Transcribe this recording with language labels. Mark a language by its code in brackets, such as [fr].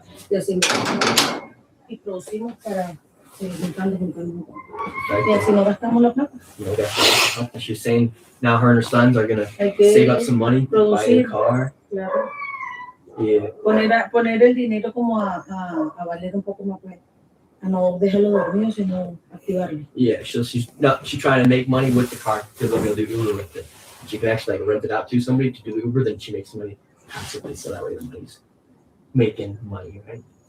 [es] Y así y producimos para seguir juntando. Y así no gastamos la plata. [en] She's saying now her and her sons are gonna save up some money to buy a car. [es] Claro. [en] Yeah. [es] Poner el dinero como a valer un poco más, pues. A no dejarlo dormido, sino activarlo. [en] Yeah, she's trying to make money with the car because they'll be able to do Uber with it. She can actually like rent it out to somebody to do Uber, then she makes money passively, so that way the money's making money, right?